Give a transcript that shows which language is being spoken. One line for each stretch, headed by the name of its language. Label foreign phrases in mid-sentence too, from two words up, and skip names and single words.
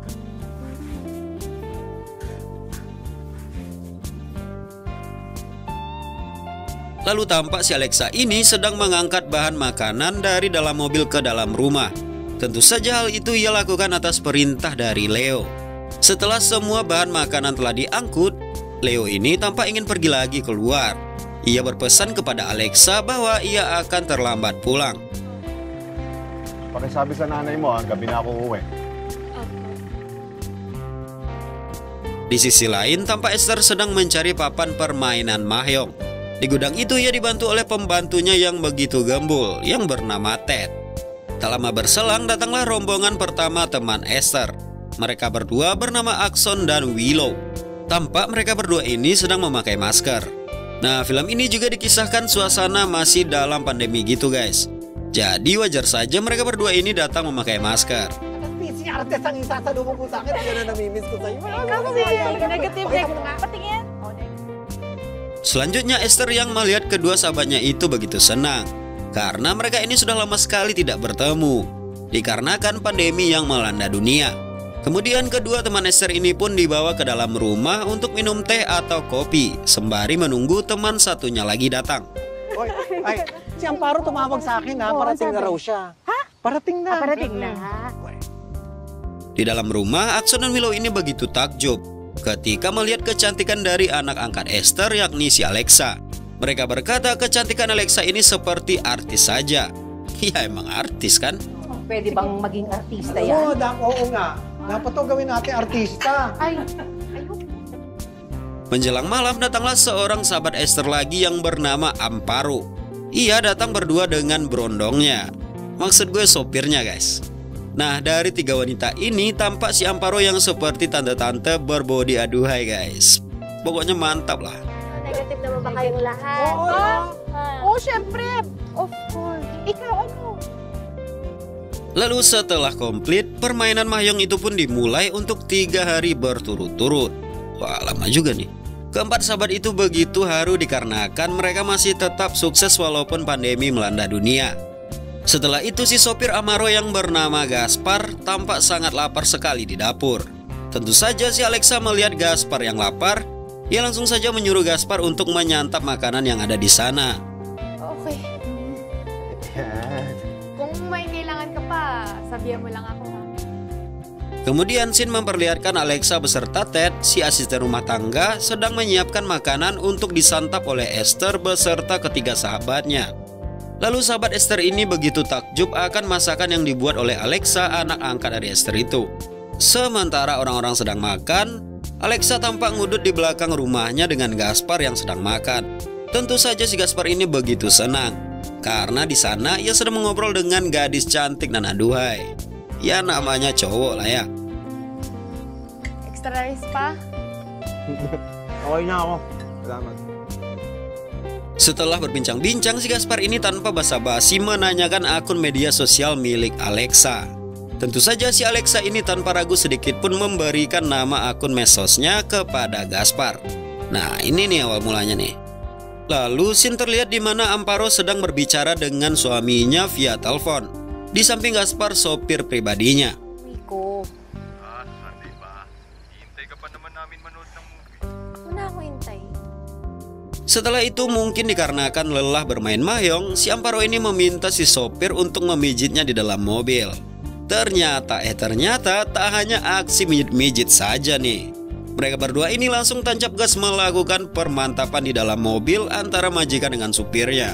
Indonesian: Lalu tampak si Alexa ini sedang mengangkat bahan makanan dari dalam mobil ke dalam rumah. Tentu saja hal itu ia lakukan atas perintah dari Leo. Setelah semua bahan makanan telah diangkut, Leo ini tampak ingin pergi lagi keluar. Ia berpesan kepada Alexa bahwa ia akan terlambat pulang.
Filipino: Pakisabi sa nanay mo, gabi na ako uwi.
Indonesian: Di sisi lain, tampak Esther sedang mencari papan permainan mahjong. Di gudang itu ia dibantu oleh pembantunya yang begitu gembul yang bernama Ted. Tak lama berselang datanglah rombongan pertama teman Esther. Mereka berdua bernama Akson dan Willow. Tampak mereka berdua ini sedang memakai masker. Nah, film ini juga dikisahkan suasana masih dalam pandemi gitu guys. Jadi wajar saja mereka berdua ini datang memakai masker.
Filipino: Artes ang isasalubong ko sa akin, yan na namimiss ko sa'yo. Negative. Patingin.
Indonesian: Selanjutnya Esther yang melihat kedua sahabatnya itu begitu senang karena mereka ini sudah lama sekali tidak bertemu dikarenakan pandemi yang melanda dunia. Kemudian kedua teman Esther ini pun dibawa ke dalam rumah untuk minum teh atau kopi sembari menunggu teman satunya lagi datang.
Filipino: Oy, ay, si Amparo tumawag sa akin ha, parating na raw siya. Ha? Parating na. Parating na.
Indonesian: Di dalam rumah, Akson dan Willow ini begitu takjub ketika melihat kecantikan dari anak angkat Esther yakni si Alexa. Mereka berkata kecantikan Alexa ini seperti artis saja. Ya emang artis kan?
Filipino: Pwede bang maging artista Oo, yan? oo nga. Dapat to gawin natin artista. Ay,
Indonesian: Menjelang malam datanglah seorang sahabat Esther lagi yang bernama Amparo. Ia datang berdua dengan berondongnya. Maksud gue sopirnya guys. Nah, dari tiga wanita ini tampak si Amparo yang seperti tante-tante berbodi aduhai guys. Pokoknya mantap lah.
Filipino: Negative naman ba kayong lahat? oh, syempre.
English: Of course.
Filipino: Ikaw ano?
Indonesian: Lalu setelah komplit, permainan mahjong itu pun dimulai untuk 3 hari berturut-turut. Wah, lama juga nih. Keempat sahabat itu begitu haru dikarenakan mereka masih tetap sukses walaupun pandemi melanda dunia. Setelah itu si sopir Amaro yang bernama Gaspar tampak sangat lapar sekali di dapur. Tentu saja si Alexa melihat Gaspar yang lapar, ia langsung saja menyuruh Gaspar untuk menyantap makanan yang ada di sana.
Filipino: Okay. Kung may kailangan ka pa, sabihan mo lang ako ha.
Indonesian: Kemudian scene memperlihatkan Alexa beserta Ted, si asisten rumah tangga, sedang menyiapkan makanan untuk disantap oleh Esther beserta ketiga sahabatnya. Lalu sahabat Esther ini begitu takjub akan masakan yang dibuat oleh Alexa, anak angkat dari Esther itu. Sementara orang-orang sedang makan, Alexa tampak ngudut di belakang rumahnya dengan Gaspar yang sedang makan. Tentu saja si Gaspar ini begitu senang karena di sana ia sedang mengobrol dengan gadis cantik dan aduhai. Ya namanya cowok lah ya.
English: Extra rice
Filipino: pa? Okay na ako. Salamat.
Indonesian: Setelah berbincang-bincang, si Gaspar ini tanpa basa-basi menanyakan akun media sosial milik Alexa. Tentu saja si Alexa ini tanpa ragu sedikit pun memberikan nama akun medsosnya kepada Gaspar. Nah ini nih awal mulanya nih. Lalu scene terlihat di mana Amparo sedang berbicara dengan suaminya via telepon. Di samping Gaspar sopir pribadinya.
Filipino: Miko, Sunday ba? Hintay ka pa naman namin manood ng movie. muna ako hintay.
Indonesian: Setelah itu mungkin dikarenakan lelah bermain mahjong, si Amparo ini meminta si sopir untuk memijitnya di dalam mobil. Ternyata tak hanya aksi mijit-mijit saja nih. Mereka berdua ini langsung tancap gas melakukan permantapan di dalam mobil antara majikan dengan supirnya.